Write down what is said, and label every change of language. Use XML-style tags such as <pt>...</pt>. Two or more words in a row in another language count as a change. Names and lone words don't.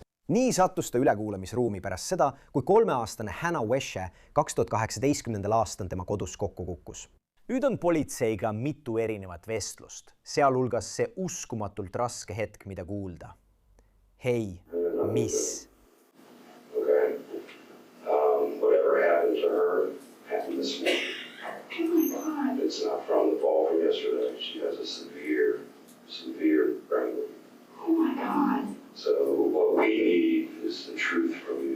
<et>Nii sattus ta ülekuulamisruumi pärast seda, kui 3-aastane Hannah Wesche 2018. aastal tema kodus kokku kukkus. Nüüd on politseiga mitu erinevat vestlust, sealhulgas see uskumatult raske hetk, mida kuulda. Hei, mis?</et> <en>Okay. Whatever happened to her happened this morning. Oh my God. It's not from the fall from yesterday. She has a severe brain. Oh my God. So what we need is the truth from you.</en>